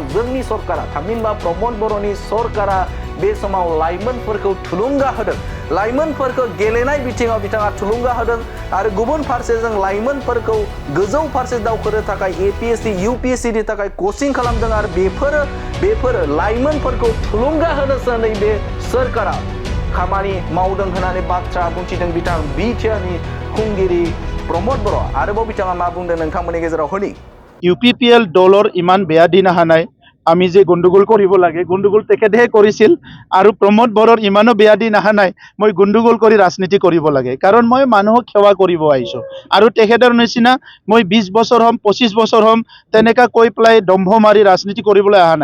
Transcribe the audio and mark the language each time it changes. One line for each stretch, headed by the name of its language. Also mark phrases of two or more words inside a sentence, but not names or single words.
Bodo: जोंनि सरकारा थामहिनबा प्रमोद बर'नि सरकारा बे समाव लाइमोनफोरखौ थुलुंगा होदों लाइमोनफोरखौ गेलेनाय बिथिङाव बिथाङा थुलुंगा होदों आरो गुबुन फारसेजों लाइमोनफोरखौ गोजौ फारसे दावखोनो थाखाय APSC UPSC नि थाखाय कचिं खालामदों आरो बेफोरो लाइमोनफोरखौ थुलुंगा होनोसो नैबे सरकारा खामानि मावदों होननानै बाथ्रा बुंथिदों बिथां बिटिआरनि खुंगिरि प्रमोद बर' आरोबाव बिथाङा मा बुंदों नोंथांमोननि गेजेराव होनि
Assamese: UPPL দলৰ ইমান বেয়া দিন অহা নাই আমি যে গণ্ডগোল কৰিব লাগে গণ্ডগোল তেখেতেহে কৰিছিল আৰু প্ৰমোদ বৰৰ ইমানো বেয়া দিন অহা নাই মই গণ্ডগোল কৰি ৰাজনীতি কৰিব লাগে কাৰণ মই মানুহক সেৱা কৰিব আহিছোঁ আৰু তেখেতৰ নিচিনা মই 20 বছৰ হ'ম 25 বছৰ হ'ম তেনেকা কৈ পেলাই দম্ভ মাৰি ৰাজনীতি কৰিবলৈ অহা